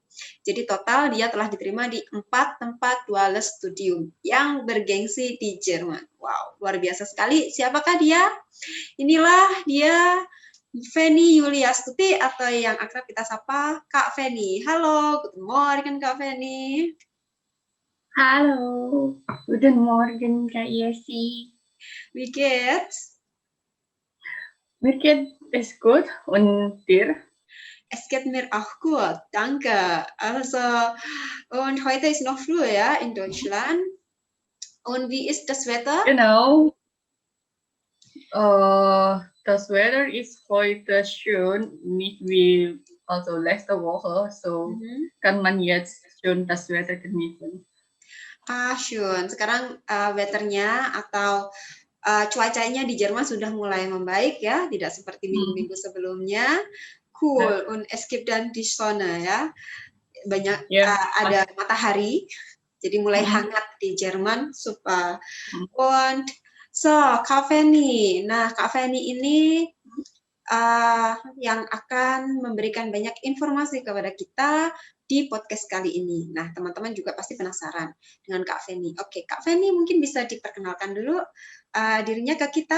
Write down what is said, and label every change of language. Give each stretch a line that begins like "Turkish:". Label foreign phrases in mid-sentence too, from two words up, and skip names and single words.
Indonesian: Jadi total dia telah diterima di 4 tempat
German: Duale Studium
Indonesian: yang bergengsi di Jerman. Wow, luar biasa sekali. Siapakah dia? Inilah dia, Feni Yuliastuti, atau yang akrab kita sapa Kak Feni. Halo,
German: guten Morgen Kak Feni. Halo, guten Morgen Kak Yesi. Wie geht's? Mir geht es gut und dir? Es geht mir auch gut, danke. Also, und heute ist noch früh, ja, in Deutschland. Und wie ist das Wetter? Genau. Das Wetter ist heute schön, nicht wie also letzte Woche, so kann man jetzt schon das Wetter genießen. Ah, schön.
Indonesian: Sekarang weathernya atau cuacanya di Jerman sudah mulai membaik ya, tidak seperti minggu-minggu sebelumnya. Cool,
German: und es gibt dann die Sonne
Indonesian: ya, banyak ada matahari, jadi mulai hangat di Jerman.
German: Super. Und so,
Indonesian: Kak Feni. Nah, Kak Feni ini yang akan memberikan banyak informasi kepada kita di podcast kali ini. Nah, teman-teman juga pasti penasaran dengan Kak Feni. Oke, Kak Feni mungkin bisa diperkenalkan dulu dirinya ke kita.